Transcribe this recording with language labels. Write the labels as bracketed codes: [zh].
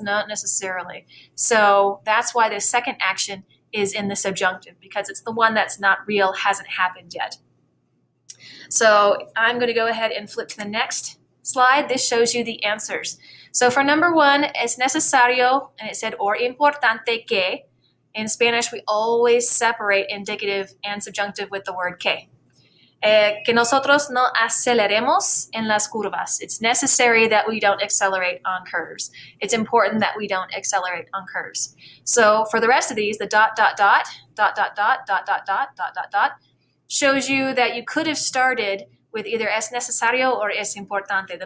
[en] Not necessarily. So that's why the second action is in the subjunctive, because it's the one that's not real, hasn't happened yet. So I'm going to go ahead and flip to the next slide. This shows you the answers. So for number 1, es necesario, and it said or importante que. In Spanish, we always separate indicative and subjunctive with the word que. [es] Que nosotros no aceleremos en las curvas. [en] It's necessary that we don't accelerate on curves. It's important that we don't accelerate on curves. So for the rest of these, the dot, dot, dot, dot, dot, dot, dot, dot, dot, dot, dot, dot, shows you that you could have started with either es necesario or es importante.